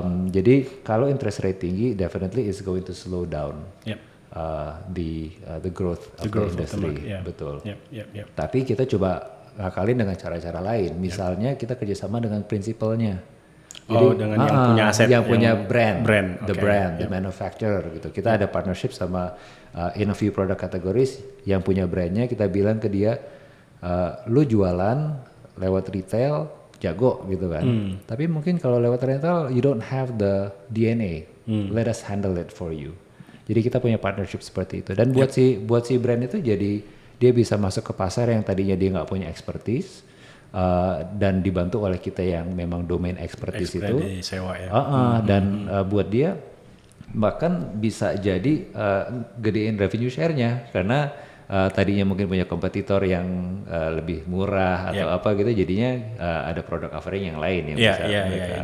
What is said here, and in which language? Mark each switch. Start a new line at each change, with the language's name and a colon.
Indonesian: Jadi kalau
English: interest rate
Indonesian: tinggi,
English: definitely is going to slow down the growth of the industry.
Indonesian: Betul. Tapi kita coba ngakalin dengan cara-cara lain. Misalnya kita kerjasama dengan principalnya. Jadi, dengan yang punya aset, yang punya brand,
English: the manufacturer
Indonesian: gitu. Kita ada partnership sama
English: in a few product categories
Indonesian: yang punya brandnya. Kita bilang ke dia, lu jualan lewat retail jago gitu kan. Tapi mungkin kalau lewat retail
English: you don't have the DNA. Let us handle it for you.
Indonesian: Jadi kita punya partnership seperti itu. Dan buat si brand itu jadi dia bisa masuk ke pasar yang tadinya dia nggak punya expertise. Dan dibantu oleh kita yang memang domain expertise itu, sewa ya. Dan buat dia bahkan bisa jadi gedein revenue share-nya karena tadinya mungkin punya kompetitor yang lebih murah atau apa gitu, jadinya ada produk offering yang lain yang bisa mereka